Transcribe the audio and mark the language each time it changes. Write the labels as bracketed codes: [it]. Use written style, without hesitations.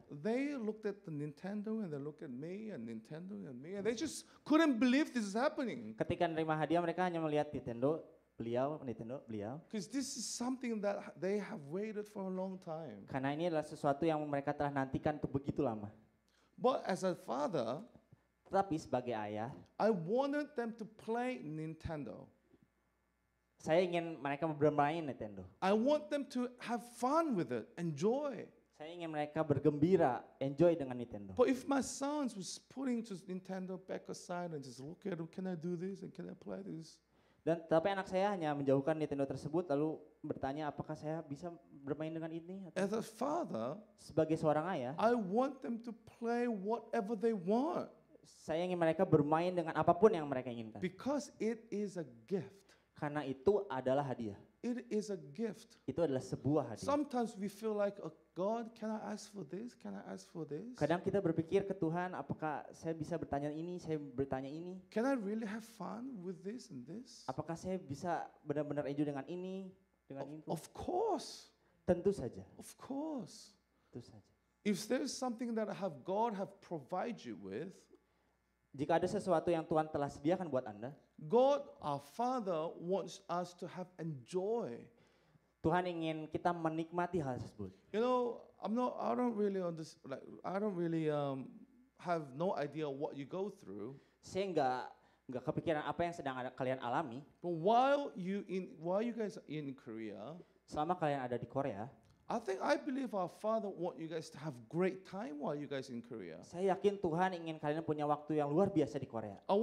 [en] They looked at the Nintendo and they looked at me and Nintendo and me and they just couldn't believe this is happening. [id] Ketika menerima hadiah mereka hanya melihat Nintendo, beliau. [en] Because this is something that they have waited for a long time. [id] Karena ini adalah sesuatu yang mereka telah nantikan untuk begitu lama. [en] But as a father, [id] tetapi sebagai ayah, [en] I wanted them to play Nintendo. [id] Saya ingin mereka bermain Nintendo. [en] I want them to have fun with it, enjoy. [id] Saya ingin mereka bergembira, enjoy dengan Nintendo. [en] But if my sons was putting just Nintendo back aside and just look at them, can I do this and can I play this? [id] Dan tapi anak saya hanya menjauhkan Nintendo tersebut lalu bertanya apakah saya bisa bermain dengan ini? [en] As a father, [id] sebagai seorang ayah, [en] I want them to play whatever they want. [id] Saya ingin mereka bermain dengan apapun yang mereka inginkan. [en] Because it is a gift. [id] Karena itu adalah hadiah. [en] It is a gift. [id] Itu adalah sebuah hadiah. [en] Sometimes we feel like, oh, God, can I ask for this? Can I ask for this? [id] Kadang kita berpikir ke Tuhan, apakah saya bisa bertanya ini, saya bertanya ini? [en] Can I really have fun with this and this? [id] Apakah saya bisa benar-benar enjoy dengan ini, dengan itu? [en] Of course. [id] Tentu saja. [en] Of course. [id] Tentu saja. [en] If there is something that God have provided you with, [id] Jika ada sesuatu yang Tuhan telah sediakan buat Anda, [en] God our Father wants us to have enjoy. [id] Tuhan ingin kita menikmati hal tersebut. [en] You know, I don't really have no idea what you go through. [id] Saya nggak kepikiran apa yang sedang kalian alami. [en] But while you guys are in Korea, [id] Selama kalian ada di Korea, [en] I believe our Father want you guys to have great time while you guys in Korea. [id] saya yakin Tuhan ingin kalian punya waktu yang luar biasa di Korea.